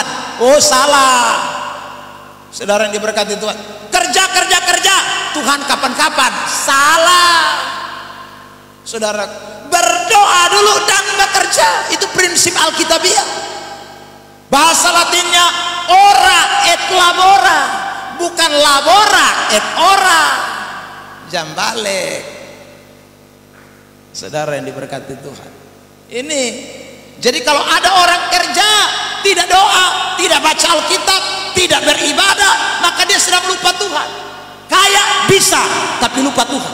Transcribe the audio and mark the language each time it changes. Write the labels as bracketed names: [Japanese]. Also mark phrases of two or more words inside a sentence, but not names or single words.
[Indonesian] Oh, salah. Saudara yang diberkati Tuhan. Kerja, Tuhan kapan-kapan. Salah. Saudara, berdoa dulu dan bekerja. Itu prinsip Alkitabiah. Bahasa Latinnya [Latin] ora et labora, [Indonesian] bukan [Latin] labora et ora. [Indonesian] Jam balik. Saudara yang diberkati Tuhan. Ini, jadi kalau ada orang kerja tidak doa, tidak baca Alkitab, tidak beribadah, maka dia sedang lupa Tuhan. Kaya bisa, tapi lupa Tuhan.